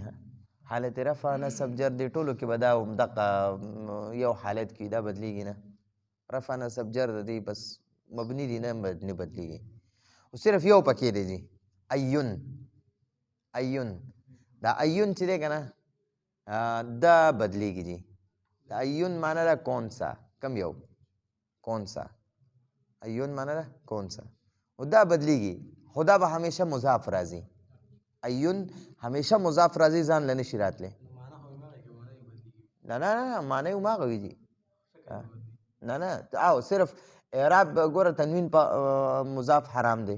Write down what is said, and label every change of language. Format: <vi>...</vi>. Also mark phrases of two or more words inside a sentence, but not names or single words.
<ps>ها حالت رفع نصب جر دی ټولو کې به دا همدغه یو حالت کې دا بدلیږي نه. رفع نصب جر دی بس مبني دي نه بدلیږي. او صرف یو پکې دی جی، ایون. ایون دا ایون چې دی که نه دا بدلیږي جی. دا ایون معنی ده</ps> <ur>کون سا،</ur> <ps>کم یو،</ps> <ur>کون سا.</ur> <ps>ایون معنی ده</ps> <ur>کون سا،</ur> <ps>او دا بدلیږي خدا به همیشه مضاف راځي. ایون همیشه مضاف راځي، ځان له نشي راتلی. نه نه نه معنی هماغه وي جي. نه نه او صرف اعراب ګوره تنوین په مضاف حرام دی.</ps>